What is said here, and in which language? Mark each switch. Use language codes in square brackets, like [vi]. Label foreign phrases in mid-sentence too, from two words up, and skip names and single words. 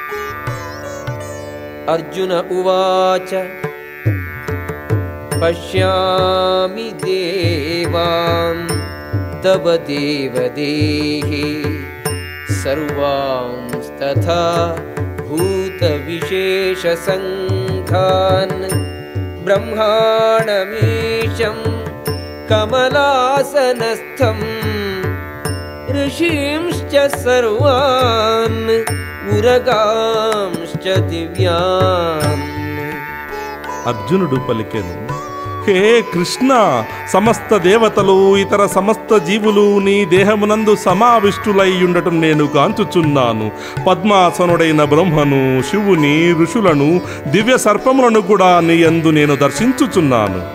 [sa] అర్జున ఉవాచ పశ్యామి దేవాన్ తవ దేవదేహే సర్వాంస్తథా భూత విశేష సంఘ ब्रह्माण्डनाथान् ब्रह्माणमीशं कमलासनस्थम् ऋषींश्च सर्वान् उरगांश्च दिव्यान्. [te] అర్జునుడు పలికెను, హే కృష్ణ, సమస్త దేవతలు ఇతర సమస్త జీవులు నీ దేహమునందు సమావిష్టులయ్యుండటం నేను కాంచుచున్నాను. పద్మాసనుడైన బ్రహ్మను, శివుని, ఋషులను, దివ్య సర్పములను కూడా నీ యందు నేను దర్శించుచున్నాను.